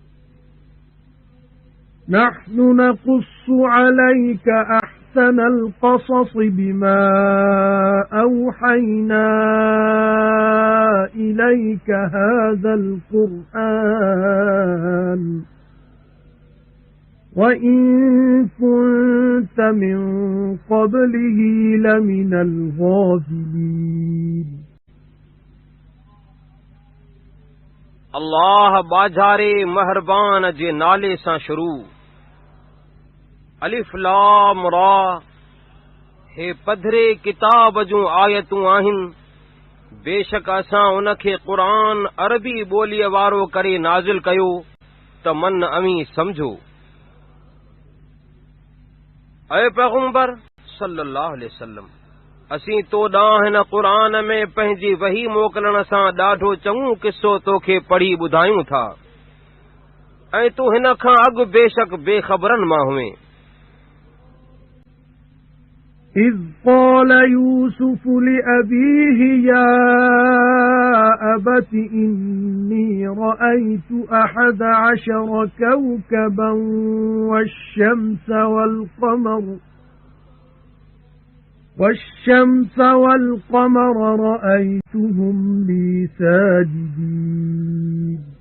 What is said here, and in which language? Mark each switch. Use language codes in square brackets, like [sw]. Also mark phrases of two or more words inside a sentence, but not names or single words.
[ar] نحن نقص عليك أحسن القصص بما أوحينا إليك هذا القرآن وَإِن كُنتَ مِن قَبْلِهِ لَمِنَ الْغَافِلِينَ. [sd] अल्लाह बाजारे महरबान जे नाले सां शुरू। अलिफ लाम रा। हे पधरे किताब जूं आयतूं आहिनि। बेशक असां उनखे क़ुरान अरबी ॿोलीअ वारो करे नाज़िल कयो त मन अमी समझो। ऐ पैगंबर [ar] صلى الله عليه وسلم, [sd] असीं तो ॾांहुं हिन क़ुरान में पंहिंजी वही मोकिलण सां ॾाढो चङो किस्सो तोखे पढ़ी ॿुधायूं था, ऐं तूं हिन खां अॻु बेशक बेख़बरनि मां हुएं। [ar] إذ قال يوسف لأبيه يا أبت إني رأيت 11 كوكبا والشمس والقمر رأيتهم لي ساجدين.